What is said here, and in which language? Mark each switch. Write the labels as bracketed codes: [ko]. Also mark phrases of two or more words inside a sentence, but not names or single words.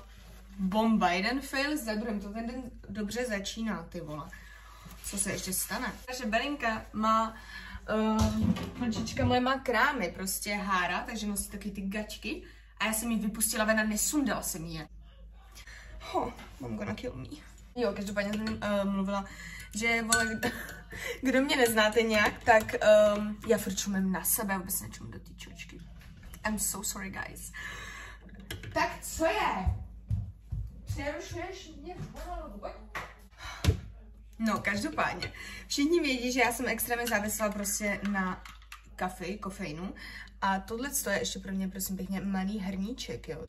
[cs] Bomba, jeden fail za druhým, to ten den dobře začíná, ty vole. Co se ještě stane? Naše Belinka má, holčička moje má krámy, prostě hára, takže nosí taky ty gačky a já jsem ji vypustila ven a nesundala jsem je. [en] Mám gonna kill me. [cs] Jo, každopádně jsem mluvila, že vole, kdo mě neznáte nějak, tak já furt čumím na sebe, vůbec nečumím do té čočky. [en] I'm so sorry, guys. [cs] Tak co je? Přerušuješ mě pomalu. No, každopádně. Všichni vědí, že já jsem extrémně závislá prostě na kofeinu. A tohle je ještě pro mě, prosím pěkně, malý hrníček, jo.